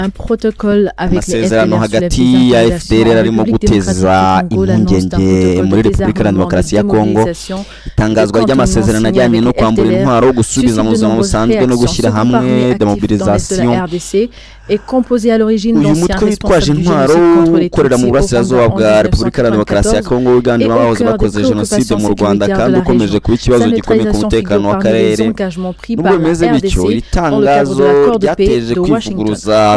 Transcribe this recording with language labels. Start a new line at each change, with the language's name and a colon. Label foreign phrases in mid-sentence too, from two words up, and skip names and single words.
French: Un protocole avec les
Kinyarwanda: amasezerano FDLR hagati ya FDLR arimo guteza impungenge muri Repubulika ya Demokarasi ya Kongo. Itangazwa ry'amasezerano ajyanye no kwambura intwaro, gusubiza mu buzima busanzwe no gushyira hamwe demobilisation.
French: est composé à l'origine d'anciens responsables du génocide contre les Tutsis au Rwanda en 1994 et au cœur des préoccupations sécuritaires de la région. Sa neutralisation figure parmi les engagements pris par la RDC dans le cadre de l'accord de paix de Washington.